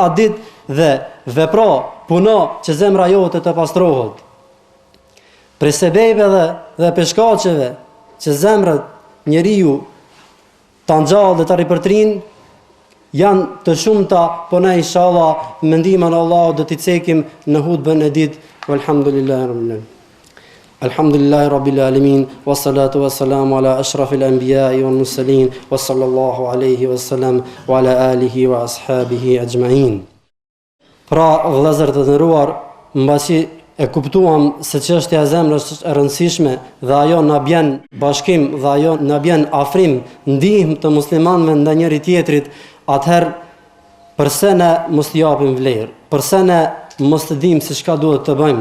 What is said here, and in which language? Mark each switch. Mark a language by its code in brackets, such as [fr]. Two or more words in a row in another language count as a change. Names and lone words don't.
[sq] Mos e prit atë ditë dhe vepro puno që zemra jote të pastrohet. Prej sebejve dhe peshkaqeve që zemrët njeriu ta ngjall dhe ta ripërtrin janë të shumta, po ne inshallah me ndihmën e Allahut do t'i cekim në hutbën e ditë. [ar] والحمد لله رب العالمين الحمد لله رب العالمين والصلاة والسلام على أشرف الأنبياء والمرسلين وصلى الله عليه وسلم وعلى آله وأصحابه أجمعين. [sq] Pra, vëllezër të nderuar, mbasi e kuptuam se çështja e zemrës është e rëndësishme dhe ajo na bën bashkim dhe ajo na bën afrim, ndihmë të muslimanëve ndaj njëri tjetrit, atëherë përse ne mos t'i japim vlerë, përse ne mos të dimë se çka duhet të bëjmë.